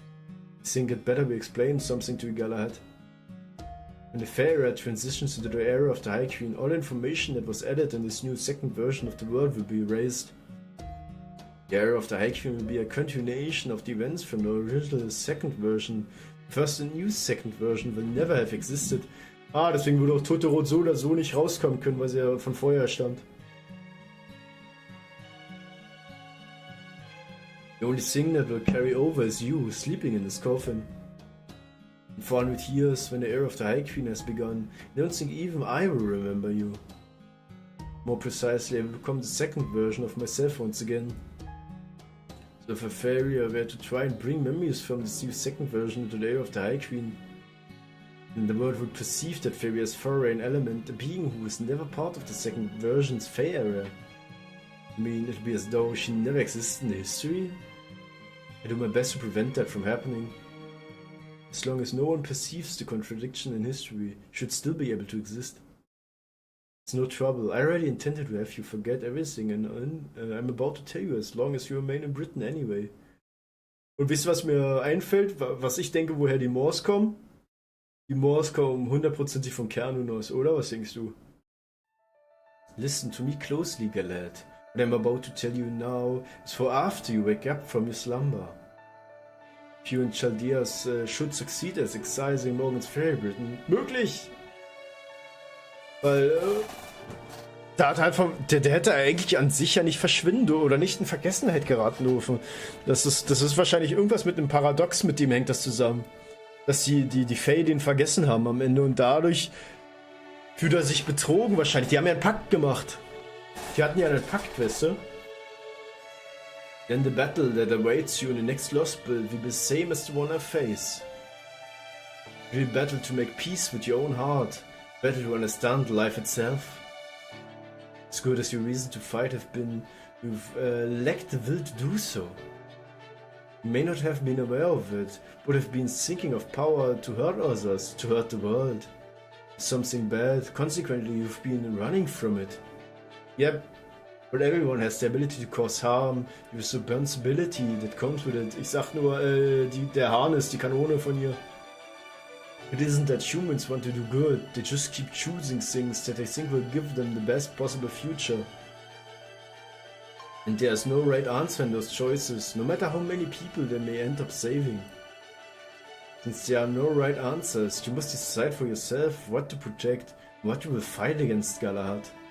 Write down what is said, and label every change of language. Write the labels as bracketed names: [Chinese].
[English] I think it better we explain something to you, Galahad. When the Fey era transitions into the era of the High Queen, all information that was added in this new second version of the world will be erased. The era of the High Queen will be a continuation of the events from the original second version. First, the new second version will never have existed. [German] Deswegen würde auch Totoro so oder so nicht rauskommen können, weil sie ja von vorher stammt. [English] The only thing that will carry over is you, sleeping in this coffin. In 400 years, when the era of the High Queen has begun, I don't think even I will remember you. More precisely, I will become the second version of myself once again. So if a failure were to try and bring memories from this new second version into the era of the High Queen, And the world would perceive that fairy as foreign element, a being who was never part of the second version's Fae era. I mean, it'd be as though she never existed in the history. I do my best to prevent that from happening. As long as no one perceives the contradiction in history, she should still be able to exist. It's no trouble. I already intended to have you forget everything and I'm about to tell you as long as you remain in Britain anyway. [German] Und wisst ihr, was mir einfällt, was ich denke, woher die Moors kommen? Die Moors kommen hundertprozentig von Kernunos, oder? Was denkst du? [English] Listen to me closely, Galad. What I'm about to tell you now is for after you wake up from your slumber. If you and Chaldeas should succeed as excising Morgan's Fairy Britain, [German] möglich! Weil, da hat halt der hätte eigentlich an sich ja nicht verschwinden oder nicht in Vergessenheit geraten dürfen. Das ist wahrscheinlich irgendwas mit einem Paradox, mit dem hängt das zusammen. Dass die Fae den vergessen haben am Ende und dadurch fühlt er sich betrogen wahrscheinlich. Die haben ja einen Pakt gemacht. Die hatten ja einen Pakt, weißt du? [English] Then the battle that awaits you in the next Lostbelt will be the same as the one I face. You will battle to make peace with your own heart. Battle to understand life itself. As good as your reason to fight have been, you've lacked the will to do so. You may not have been aware of it, but have been thinking of power to hurt others, to hurt the world. Something bad, consequently you've been running from it. Yep, but everyone has the ability to cause harm, the responsibility that comes with it. [German] Ich sag nur, der Hahn ist die Kanone von ihr. [English] It isn't that humans want to do good, they just keep choosing things that they think will give them the best possible future. And there's no right answer in those choices, no matter how many people they may end up saving. Since there are no right answers, you must decide for yourself what to protect, what you will fight against, Galahad.